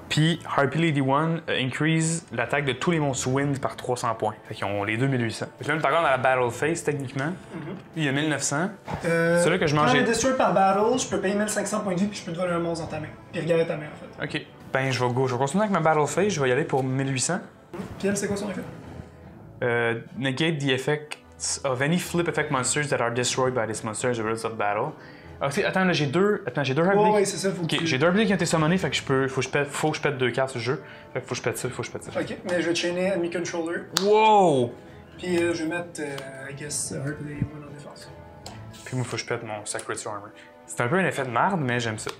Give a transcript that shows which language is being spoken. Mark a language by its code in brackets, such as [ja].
[fr] Puis Harpy Lady 1 increase l'attaque de tous les monstres wind par 300 points. Fait qu'ils ont les 2800. Fait que là, on est encore dans la battle phase techniquement. Il y a 1900. C'est là que je Quand mangeais. je destroy par battle, je peux payer 1500 points de vie puis je peux te voler un monstre dans ta main. Puis regarder ta main en fait. Ok. Ben, je vais continuer avec ma battle phase. Je vais y aller pour 1800. Puis elle, c'est quoi son effet? [en] Negate the effects of any flip effect monsters that are destroyed by this monster as a result of battle. [fr] Attends, là, j'ai deux Harpy. Ouais, c'est ça, faut que Ok, j'ai 2 Harpy qui ont été summonés, fait que faut que je pète 2 cartes sur le jeu. Fait que faut que je pète ça. Ok, mais je vais chainer Enemy Controller. Wow! Puis je vais mettre, [en] I guess, [fr] Harpy Lady 1 en défense. Puis moi, faut que je pète mon Sacred Armor. C'est un peu un effet de merde, mais j'aime ça.